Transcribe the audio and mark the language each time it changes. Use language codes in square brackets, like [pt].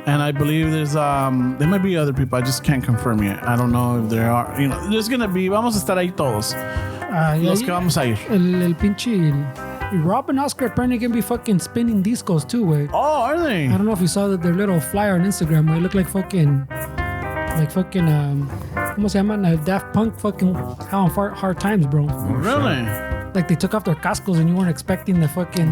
[en] And I believe there might be other people. I just can't confirm yet. I don't know if there are. There's gonna be. [es] Vamos a estar ahí todos. Los que vamos a ir. El pinche [en] Rob and Oscar apparently can be fucking spinning discos too, way. Oh, are they? I don't know if you saw their little flyer on Instagram. They look like fucking [es] ¿cómo se llaman? [en] Daft Punk fucking having hard times, bro. Really? Like they took off their cascos and you weren't expecting the fucking